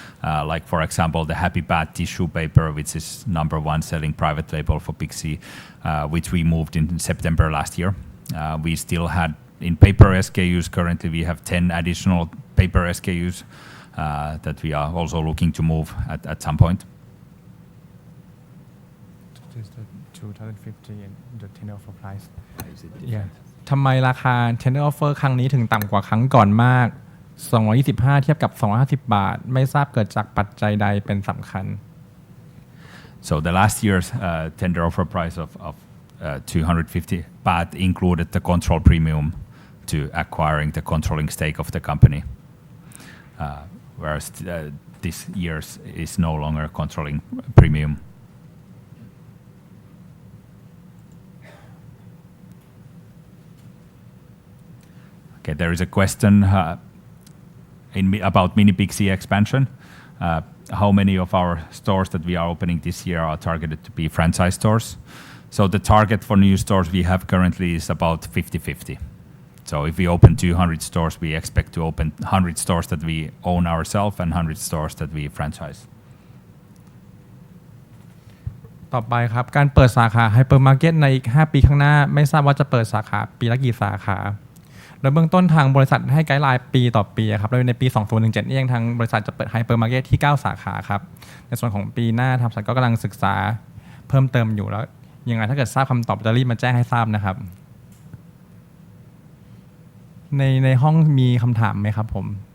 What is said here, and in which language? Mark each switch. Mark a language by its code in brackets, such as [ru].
[en] Like for example, the Happy Bad tissue paper, which is #1 selling private label for Pixie, which we moved in September last year. We still had in paper SKUs. Currently, we have 10 additional paper SKUs that we are also looking to move at some point. This is the 2050 and the tender offer price. Is it Yeah. [th] ทำไมราคา tender offer ครั้งนี้ถึงต่ำกว่าครั้งก่อนมาก 225 เทียบกับ 250 บาท ไม่ทราบเกิดจากปัจจัยใดเป็นสำคัญ [en] So the last year's tender offer price of 250 baht included the control premium to acquiring the controlling stake of the company, whereas this year's is no longer controlling premium. Okay, there is a question about mini Pixie expansion. How many of our stores that we are opening this year are targeted to be franchise stores? So the target for new stores we have currently is about 50-50. So if we open 200 stores, we expect to open 100 stores that we own ourselves and 100 stores that we franchise. [th] ต่อไปครับการเปิดสาขาไฮเปอร์มาร์เก็ตในอีก 5 ปีข้างหน้าไม่ทราบว่าจะเปิดสาขาปีละกี่สาขาโดยเบื้องต้นทางบริษัทให้ไกด์ไลน์ปีต่อปีครับโดยในปี 2017 นี่เองทางบริษัทจะเปิดไฮเปอร์มาร์เก็ตที่ 9 สาขาครับในส่วนของปีหน้าทางบริษัทก็กำลังศึกษาเพิ่มเติมอยู่แล้วยังไงถ้าเกิดทราบคำตอบจะรีบมาแจ้งให้ทราบนะครับในห้องมีคำถามไหมครับผม